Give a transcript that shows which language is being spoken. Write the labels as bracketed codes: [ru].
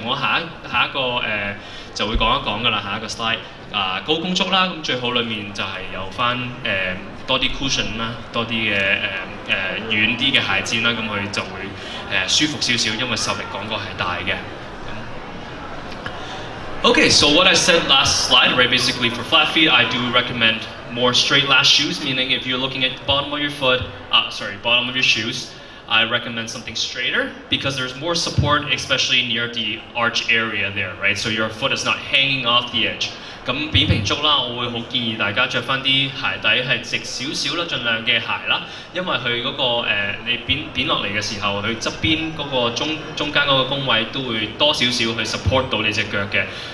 [yue] 我下一個就會講一講㗎啦，下一個 slide 高弓足啦，咁最好裡面就係有翻多啲 cushion 啦，多啲嘅軟啲嘅鞋墊啦，咁佢就會舒服少少，因為受力講過係大嘅。 [en] Okay, so what I said last slide, right? Basically, for flat feet, I do recommend more straight last shoes. Meaning, if you're looking at the bottom of your foot, bottom of your shoes, I recommend something straighter because there's more support, especially near the arch area there, right? So your foot is not hanging off the edge. [yue] 咁扁平足啦，我會好建議大家着翻啲鞋底係直少少啦，盡量嘅鞋啦，因為佢嗰個你扁落嚟嘅時候，佢側邊嗰個中間嗰個弓位都會多少少去 support 到你隻腳嘅。